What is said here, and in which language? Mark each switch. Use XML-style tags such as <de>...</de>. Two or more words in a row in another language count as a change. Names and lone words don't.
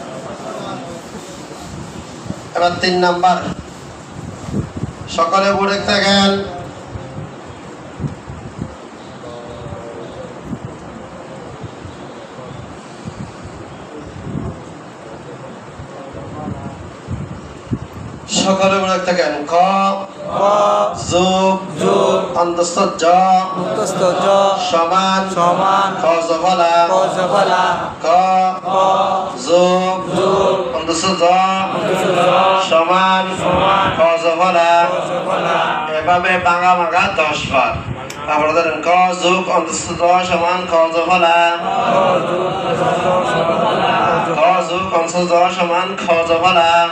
<bn>এবার 3 নাম্বার সকালে পড়ে থাকেন সকালে পড়ে থাকেন ক যোগ যোগ অন্তঃস্থ জ অন্তঃস্থ জ সমান সমান খ জফলা খ জফলা ক যোগ যোগ অন্তঃস্থ জ অন্তঃস্থ জ সমান সমান খ জফলা খ জফলা। এভাবে ভাঙা ভাঙা 10 বার। তারপরে ধরেন ক যোগ অন্তঃস্থ জ সমান খ জফলা, খ যোগ অন্তঃস্থ জ সমান খ জফলা।</bn>